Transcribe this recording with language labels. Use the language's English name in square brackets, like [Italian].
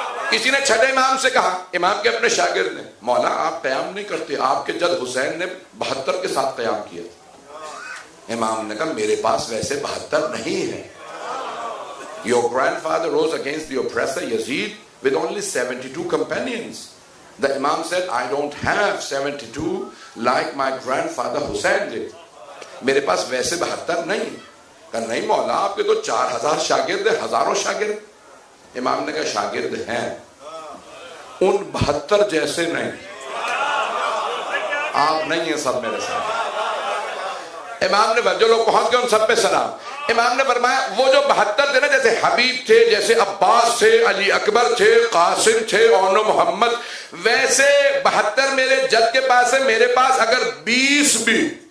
[Urdu] کسی نے چھٹے امام سے کہا، امام کے اپنے شاگرد نے، مولا آپ قیام نہیں کرتے، آپ کے جد حسین نے 72 کے ساتھ قیام کیا۔ امام نے کہا میرے پاس ویسے 72 نہیں ہے۔ [English] Your grandfather rose against the oppressor Yazid with only 72 companions. The Imam said, I don't have 72 like my grandfather Hussein did. [Urdu] میرے پاس ویسے 72 نہیں۔ کہا نہیں مولا آپ کے تو 4000 شاگرد ہیں، ہزاروں شاگرد۔ امام نے کہا شاگرد ہیں، ان 72 جیسے نہیں۔ آپ نہیں ہیں سب میرے ساتھ۔ امام نے جو لوگ پہنچ گئے ان سب پہ سلام۔ امام نے فرمایا وہ جو 72 تھے نا، جیسے حبیب تھے، جیسے عباس تھے، علی اکبر تھے، قاسم تھے، اون محمد، ویسے 72 میرے جد کے پاس ہے۔ میرے پاس اگر 20 بھی،